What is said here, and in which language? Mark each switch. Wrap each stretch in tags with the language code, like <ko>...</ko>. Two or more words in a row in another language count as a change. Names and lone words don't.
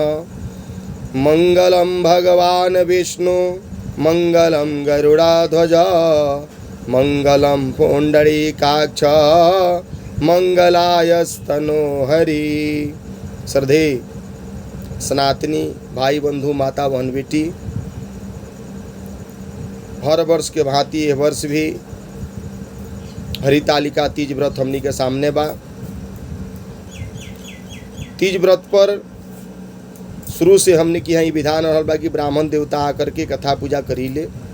<sa>मंगलम भगवान विष्णु मंगलम गरुड़ाध्वज मंगलम पुंडरीकाक्ष मंगलायस्तनो हरि।</sa> <bho>श्रद्धे सनातनी भाई बंधु माता बहन बेटी, हर वर्ष के भांति यह वर्ष भी हरितालिका तीज व्रत हमनी के सामने बा। तीज व्रत पर शुरू से हमने की यहाँ विधान रहल बा कि ब्राह्मण देवता आकर के कथा पूजा करी ले।</bho>